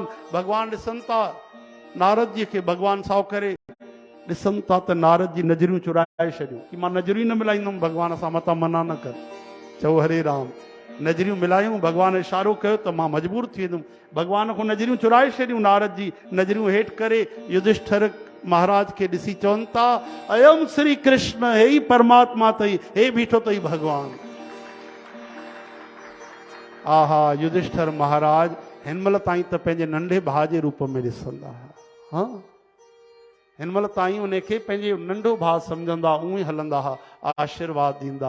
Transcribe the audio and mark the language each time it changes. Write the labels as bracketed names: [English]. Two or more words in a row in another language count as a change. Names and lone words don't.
[Sindhi] भगवान ॾिसनि था नारद जी खे। भगवान सां करे ॾिसनि था त नारद जी नज़रियूं चुराए छॾियूं कि मां नज़रियूं न मिलाईंदुमि भगवान सां, मतां मना न कर। चओ हरे राम। नज़रियूं मिलायूं, भगवान इशारो कयो त मां मजबूर थी वेंदुमि। भगवान खां नज़रियूं चुराए छॾियूं। नारद जी नज़रियूं हेठि करे युधिष्ठिर महाराज खे ॾिसी चवनि था, अयम श्री कृष्ण, हे ई परमात्मा अथई, हे बीठो अथई भगवान। आहा, युधिष्ठिर महाराज हिन महिल ताईं त पंहिंजे नंढे भाउ जे रूप में ॾिसंदा हुआ। हा, हिन महिल ताईं उनखे पंहिंजे नंढो भाउ सम्झंदा, उहे हलंदा हुआ, आशीर्वाद ॾींदा।